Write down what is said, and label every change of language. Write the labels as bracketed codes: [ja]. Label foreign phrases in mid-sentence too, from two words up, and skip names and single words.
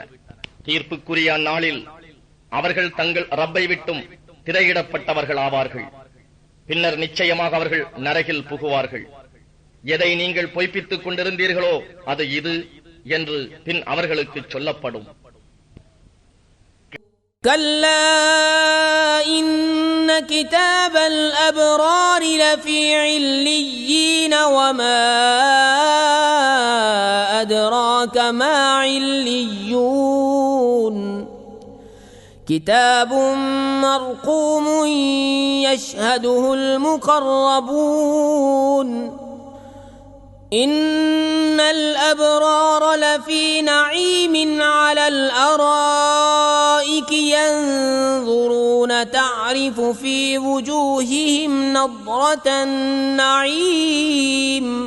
[ta] தீர்ப்புக்குரிய அந்நாளில் அவர்கள் தங்கள் ரப்பை விட்டும் திரையிடப்பட்டவர்கள் ஆவார்கள். பின்னர் நிச்சயமாக அவர்கள் நரகில் புகுவார்கள். எதை நீங்கள் பொய்ப்பித்துக் கொண்டிருந்தீர்களோ அது இது என்று பின் அவர்களுக்கு சொல்லப்படும். [ar] كلا إن كتاب الأبرار لفي عليين وما أدراك ما عليون كتاب مرقوم يشهده المقربون إن الأبرار لفي نعيم على الأرائك ينظرون تعرف في وجوههم نضرة النعيم